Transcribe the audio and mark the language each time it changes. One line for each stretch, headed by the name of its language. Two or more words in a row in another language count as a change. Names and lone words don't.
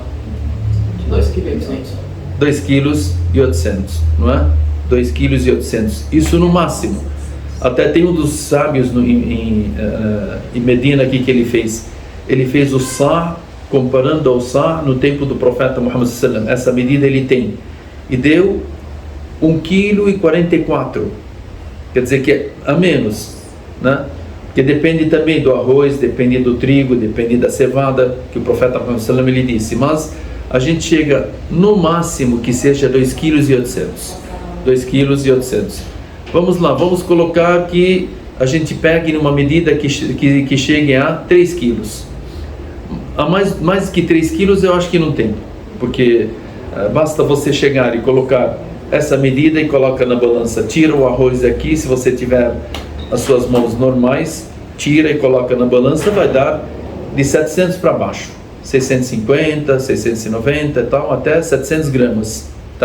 Portuguese: 2 quilos, 2 quilos e 800, não é? 2 quilos e 800, isso no máximo. Até tem um dos sábios em Medina aqui que ele fez o sa', comparando ao sa' no tempo do profeta Muhammad
Arabic: صلى الله عليه وسلم.
Portuguese: Essa medida ele tem, e deu 1,44 kg, quer dizer que é a menos, né? Que depende também do arroz, depende do trigo, depende da cevada, que o profeta Muhammad
Arabic: صلى الله عليه وسلم
Portuguese: ele disse, mas a gente chega no máximo que seja 2,8 kg. 2,8 kg. Vamos lá, vamos colocar que a gente pegue numa medida que chegue a 3 quilos. A mais que 3 quilos eu acho que não tem, porque basta você chegar e colocar essa medida e coloca na balança, tira o arroz aqui, se você tiver as suas mãos normais, tira e coloca na balança, vai dar de 700 para baixo, 650, 690 e tal, até 700 gramas, tá?